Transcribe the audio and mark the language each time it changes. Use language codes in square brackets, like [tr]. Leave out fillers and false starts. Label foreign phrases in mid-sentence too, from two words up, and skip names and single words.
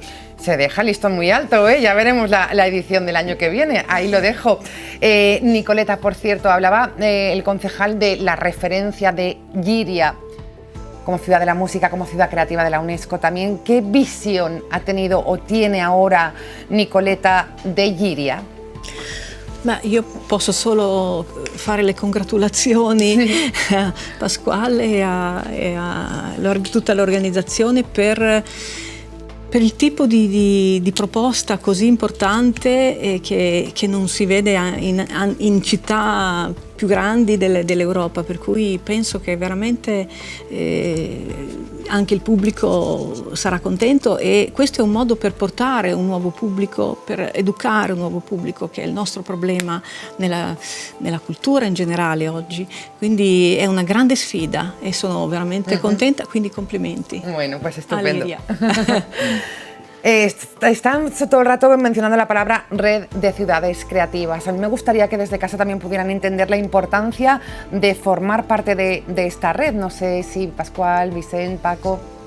[es] Se deja el listón muy alto, ¿eh? Ya veremos la edición del año que viene, ahí lo dejo. Nicoleta, por cierto, hablaba el concejal de la referencia de Giria como ciudad de la música, como ciudad creativa de la UNESCO también. ¿Qué visión ha tenido o tiene ahora Nicoleta de Giria? [it] Ma io posso solo fare le congratulazioni a Pasquale e a tutta l'organizzazione per il tipo di proposta così importante che non si vede in città più grandi dell'Europa, per cui penso che veramente anche il pubblico sarà contento e questo è un modo per portare un nuovo pubblico, per educare un nuovo pubblico, che è il nostro problema nella cultura in generale oggi. Quindi è una grande sfida e sono veramente contenta, quindi complimenti. [es] Bueno, pues estupendo. Están todo el rato mencionando la palabra red de ciudades creativas. A mí me gustaría que desde casa también pudieran entender la importancia de formar parte de esta red. No sé si Pascual, Vicente, Paco...